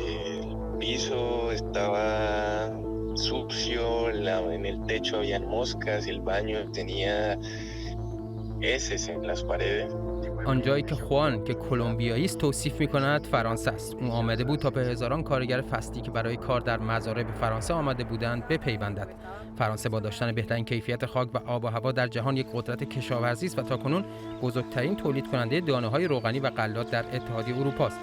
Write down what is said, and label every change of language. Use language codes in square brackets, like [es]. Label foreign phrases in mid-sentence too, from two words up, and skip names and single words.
[es] El piso estaba sucio, en el techo habían moscas, el baño tenía heces en las paredes. [fa] آنجایی که خوان که کلمبیایی است توصیف می‌کند فرانسه است. او آمده بود تا به هزاران کارگر فصلی که برای کار در مزارع به فرانسه آمده بودند بپیوندد. فرانسه با داشتن بهترین کیفیت خاک و آب و هوا در جهان یک قدرت کشاورزی است و تاکنون بزرگترین تولید کننده دانه‌های روغنی و غلات در اتحادیه اروپا است.